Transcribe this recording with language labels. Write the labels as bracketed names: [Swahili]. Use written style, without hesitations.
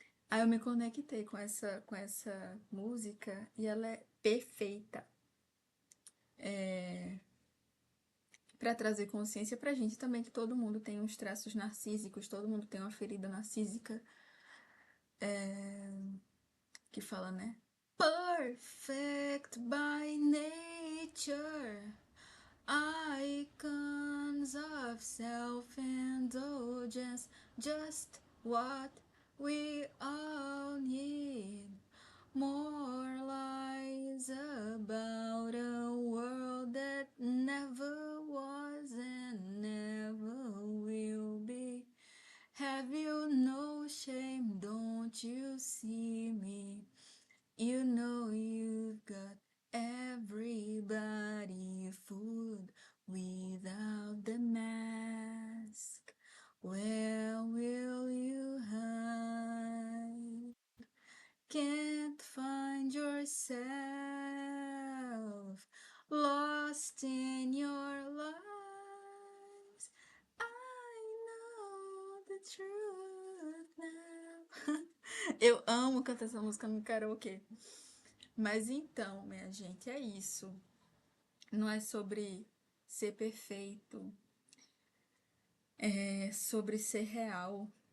[Portuguese] Aí eu me conectei com essa música e ela é perfeita para trazer consciência pra gente também que todo mundo tem uns traços narcísicos, todo mundo tem uma ferida narcísica que fala, né? [English] Perfect by nature, icons of self-indulgence, just what we all need. More lies about a world that never was and never will be. Have you no shame? Don't you see me? You know you've got everybody fooled without the mask. Where will you hide? Can't find yourself lost in your lies. I know the truth now. [Portuguese] Eu amo cantar essa música no karaokê. Mas então, minha gente, é isso. Não é sobre ser perfeito, é sobre ser real.